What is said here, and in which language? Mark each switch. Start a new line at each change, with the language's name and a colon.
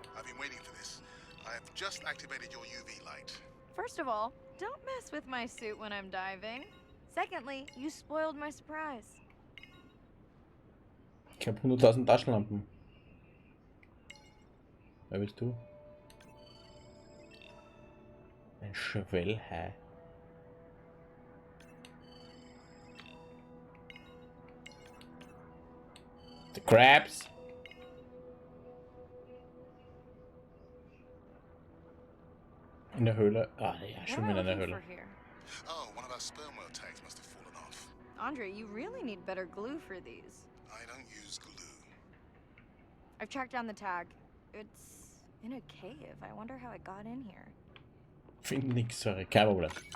English: I've been waiting for this. I have just activated your UV light. First of all, don't mess with my suit when I'm diving. Secondly, you spoiled my surprise.
German: Ich habe 100.000 Taschenlampen. Wer bist du? Ein Schwellhai.
English: The crabs.
German: In der Höhle. Ah ja, schon wieder in der Höhle.
English: Oh, one of our sperm whale tags must have fallen off. Andre, you really need better glue for these. I don't use glue. I've tracked down the tag. It's in a cave. I wonder how it got in here.
German: Find nix, sorry, kein Problem.